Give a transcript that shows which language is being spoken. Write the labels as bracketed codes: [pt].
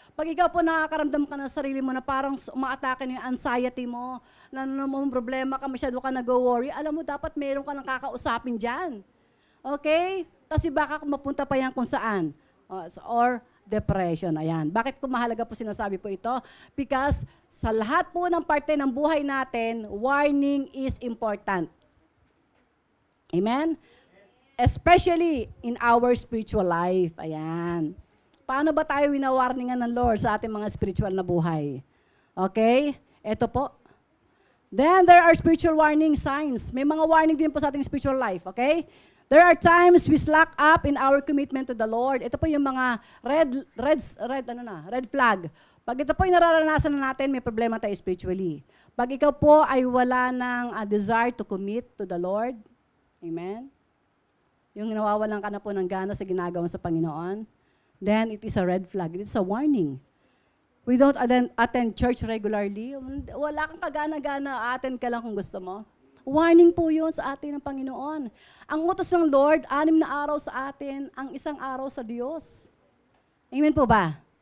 [tl] Pag ikaw po nakakaramdam ka ng sarili mo na parang umaatake na yung anxiety mo, na may problema ka, masyado ka nag-worry, alam mo dapat meron ka nang kakausapin diyan. Okay? Kasi baka mapunta pa yan kung saan. Or depression. Ayan. Bakit ko mahalaga po sinasabi po ito? Because sa lahat po ng parte ng buhay natin, [en] warning is important. Amen? Especially in our spiritual life. [tl] Ayan. Paano ba tayo winawarningan ng Lord sa ating mga spiritual na buhay? Okay? Ito po. [en] Then there are spiritual warning signs. [tl] May mga warning din po sa ating [en] spiritual life. Okay? There are times we slack up in our commitment to the Lord. [tl] Ito po yung mga red flag. Pag ito po yung nararanasan na natin, may problema tayo spiritually. Pag ikaw po ay wala ng [en] desire to commit to the Lord, [tl] amen? Yung nawawalan ka na po ng gana sa ginagawa sa Panginoon, [en] then it is a red flag. It's a warning. We don't attend church regularly. [tl] Wala kang kagana-gana, attend ka lang kung gusto mo. Warning po yun sa atin ng Panginoon. Ang utos ng Lord, 6 na araw sa atin, ang 1 araw sa Diyos. Amen po ba?